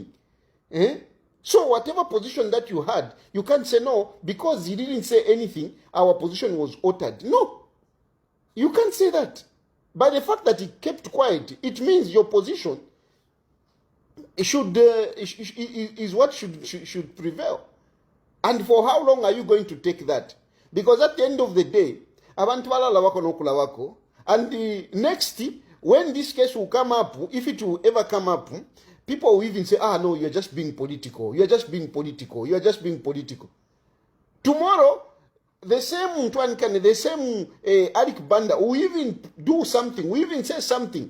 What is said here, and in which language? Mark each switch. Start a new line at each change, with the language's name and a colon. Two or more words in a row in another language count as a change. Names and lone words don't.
English: So, whatever position that you had, you can't say no, because he didn't say anything, our position was altered. No. You can't say that. By the fact that he kept quiet, it means your position is what should prevail. And for how long are you going to take that? Because at the end of the day,
Bemba: abantu balala wako nokula wako,
English: and the next, when this case will come up, if it will ever come up, people will even say, no, you're just being political. You're just being political. You're just being political. Tomorrow, the same Arik Banda will even do something, will even say something.